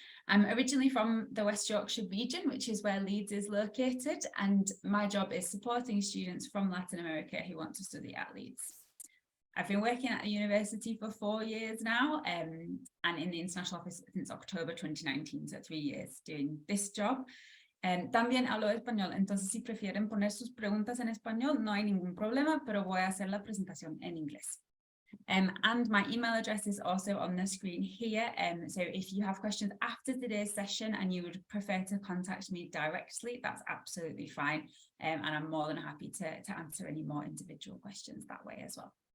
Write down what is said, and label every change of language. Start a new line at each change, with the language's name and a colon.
English: I'm originally from the West Yorkshire region, which is where Leeds is located, and my job is supporting students from Latin America who want to study at Leeds. I've been working at the university for 4 years now and in the International Office since October 2019, so 3 years doing this job.
Spanish: También hablo español, entonces si prefieren poner sus preguntas en español, no hay ningún problema, pero voy a hacer la presentación en inglés.
English: And my email address is also on the screen here. So if you have questions after today's session and you would prefer to contact me directly, that's absolutely fine. And I'm more than happy to answer any more individual questions that way as well.